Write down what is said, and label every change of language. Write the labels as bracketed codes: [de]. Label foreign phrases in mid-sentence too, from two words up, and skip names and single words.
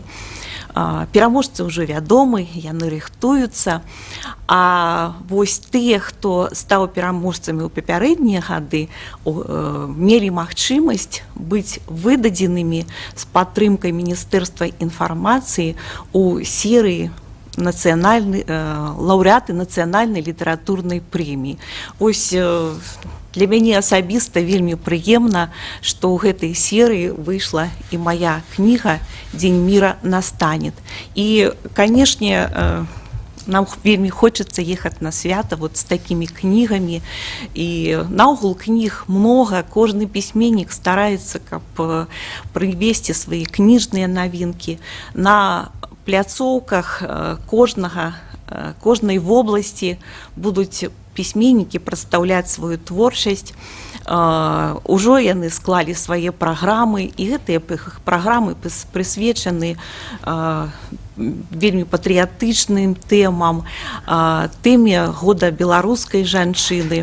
[be] Пераможцы ўжо вядомы, яны рыхтуюцца, а вось тыя, хто стаў пераможцамі ў папярэднія гады, мелі магчымасць быць выдадзенымі з падтрымкай Міністэрства інфармацыі ў серыі лаўрэаты нацыянальнай літаратурнай прэміі. Ось для мяне асабіста вельмі прыемна, што ў гэтай серыі выйшла і моя кніга «Дзень мира настанет». І, канешне, нам вельмі [ru] хочется ехать на свято вот с такими книгами. И наогул книг много, каждый письменник старается привести свои книжные новинки. [be] На пляцоўках кожнай вобласці будуць пісьменнікі прадстаўляць сваю творчасць. Ужо яны склалі свае праграмы, і гэтыя праграмы прысвечаны вельмі патрыятычным тэмам, тэме года беларускай жанчыны.